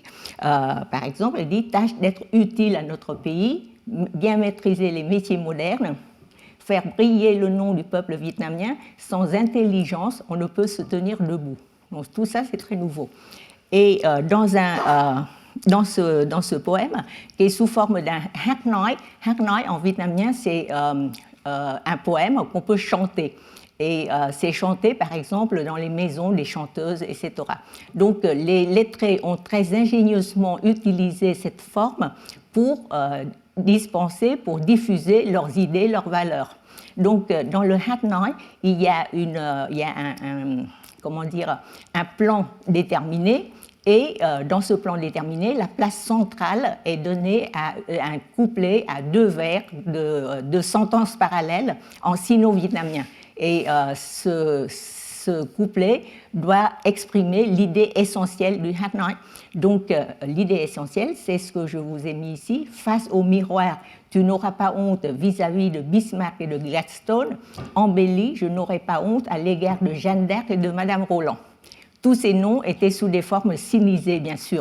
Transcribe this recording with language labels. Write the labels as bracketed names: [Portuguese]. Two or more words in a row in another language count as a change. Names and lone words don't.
[French] Par exemple, elle dit « Tâche d'être utile à notre pays, bien maîtriser les métiers modernes, faire briller le nom du peuple vietnamien, sans intelligence, on ne peut se tenir debout. » Donc tout ça, c'est très nouveau. Et dans ce poème, qui est sous forme d'un [Vietnamese] hát nói [French] en vietnamien, c'est un poème qu'on peut chanter. Et c'est chanté, par exemple, dans les maisons des chanteuses, etc. Donc, les lettrés ont très ingénieusement utilisé cette forme pour dispenser, pour diffuser leurs idées, leurs valeurs. Donc, dans le [Vietnamese] hát nói, [French] il y a un plan déterminé. Et dans ce plan déterminé, la place centrale est donnée à un couplet à 2 vers de sentences parallèles en sino-vietnamien. Et ce couplet doit exprimer l'idée essentielle du [Vietnamese] hát nói. [French] Donc, l'idée essentielle, c'est ce que je vous ai mis ici. Face au miroir, tu n'auras pas honte vis-à-vis de Bismarck et de Gladstone. Embellie, je n'aurai pas honte à l'égard de Jeanne d'Arc et de Madame Roland. Tous ces noms étaient sous des formes sinisées, bien sûr.